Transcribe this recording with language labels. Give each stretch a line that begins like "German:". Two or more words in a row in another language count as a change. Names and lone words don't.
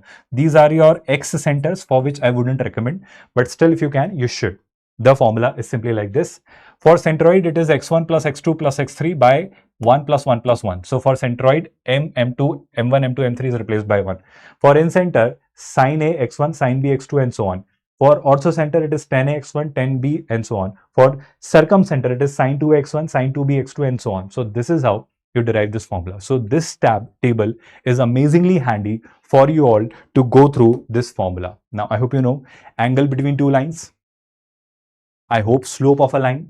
English: These are your X centers, for which I wouldn't recommend, but still if you can, you should. The formula is simply like this. For centroid, it is x1 plus x2 plus x3 by 1 plus 1 plus 1. So for centroid, m2, m1, m2, m3 is replaced by 1. For incenter, sine A x1, sine B x2 and so on. For orthocenter, it is tan A x1, tan B and so on. For circumcenter, it is sine 2x1, sine 2b x2 and so on. So this is how you derive this formula. So this table is amazingly handy for you all to go through this formula. Now, I hope you know angle between two lines. I hope slope of a line.